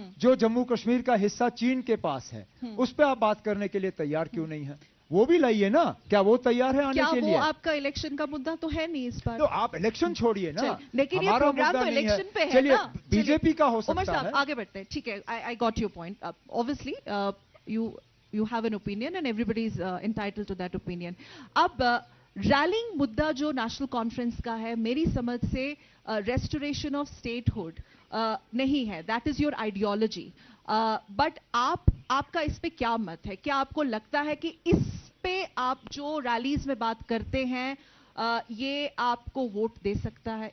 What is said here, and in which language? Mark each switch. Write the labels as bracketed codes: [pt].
[hi] जो जम्मू कश्मीर का हिस्सा चीन के पास है उस पे आप बात करने के लिए तैयार क्यों नहीं है? वो भी लाइए ना। क्या वो तैयार है आने के लिए? वो आपका इलेक्शन का मुद्दा तो है नहीं इस बार। तो आप इलेक्शन छोड़िए ना, लेकिन ये प्रोग्राम तो इलेक्शन पे है। चलिए बीजेपी का हो सकता है। आगे बढ़ते हैं, ठीक है। [en] I got your point. Obviously you have an opinion and everybody is entitled to that opinion. [hi] अब रैलिंग मुद्दा जो नेशनल कॉन्फ्रेंस का है, मेरी समझ से रेस्टोरेशन ऑफ स्टेटहुड नहीं है। [en] That is your ideology. [hi] But आपका इस पे क्या मत है? क्या आपको लगता है कि इस पे आप जो रैलीज में बात करते हैं ये आपको वोट दे सकता है?